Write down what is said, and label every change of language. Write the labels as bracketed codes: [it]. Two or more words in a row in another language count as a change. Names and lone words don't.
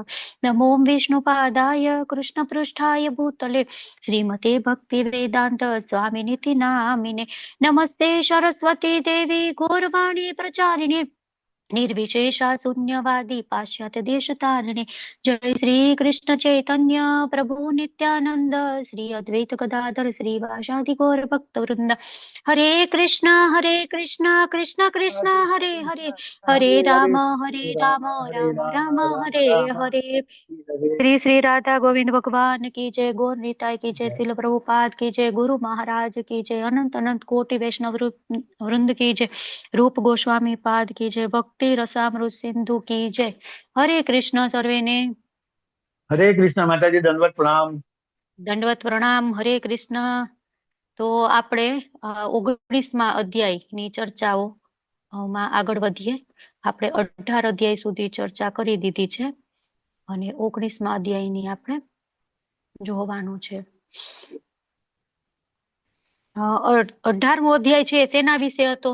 [sa] नमो विष्णुपादाय कृष्णपृष्ठाय भूतले श्रीमते भक्तिवेदान्त स्वामिनिति नामिने. नमस्ते सरस्वती देवी गौरवाणी प्रचारिणे निर्विशेषा शून्यवादी पाश्चात्य देश तारिणे. जय श्री कृष्ण चैतन्य प्रभु नित्यानंद श्री अद्वैत गदाधर श्रीवासादि गौर भक्त वृंद. हरे कृष्ण कृष्ण कृष्ण हरे हरे हरे राम राम राम हरे हरे. [hi] श्री श्री राधा गोविंद भगवान की जय. गौर निताय की जय. शिल प्रभुपाद की जय. गुरु महाराज की जय. अनंत अनंत कोटि वैष्णव वृंद की जय. रूप गोस्वामी पाद की जय. भक्ति रसामृत सिंधु की जय. हरे कृष्ण सर्वे ने. हरे कृष्ण माताजी, दंडवत प्रणाम. दंडवत प्रणाम. हरे कृष्ण. [gu] तो આપણે 19મા અધ્યાયની ચર્ચાઓ માં આગળ વધીએ. આપણે 18 અધ્યાય સુધી ચર્ચા કરી દીધી છે અને 19મા અધ્યાયની આપણે જોવાનું છે. 18મો અધ્યાય છે શેના વિશે હતો?